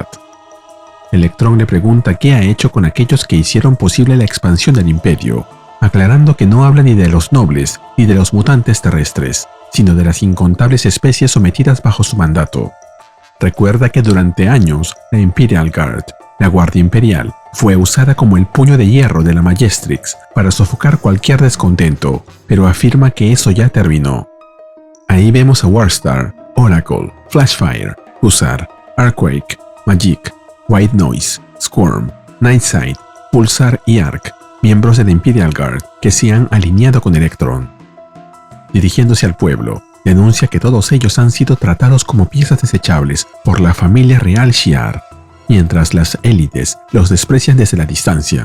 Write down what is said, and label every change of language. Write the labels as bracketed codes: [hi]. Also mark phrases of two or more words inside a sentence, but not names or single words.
[es] Electron le pregunta qué ha hecho con aquellos que hicieron posible la expansión del Imperio, aclarando que no habla ni de los nobles ni de los mutantes terrestres, sino de las incontables especies sometidas bajo su mandato. Recuerda que durante años la Imperial Guard, la Guardia Imperial, fue usada como el puño de hierro de la Majestrix para sofocar cualquier descontento, pero afirma que eso ya terminó. Ahí vemos a Warstar, Oracle, Flashfire, Hussar, Arquake, Magik, White Noise, Squirm, Nightside, Pulsar y Arc, miembros de la Imperial Guard que se han alineado con Electron. Dirigiéndose al pueblo, denuncia que todos ellos han sido tratados como piezas desechables por la familia real Shi'ar, mientras las élites los desprecian desde la distancia.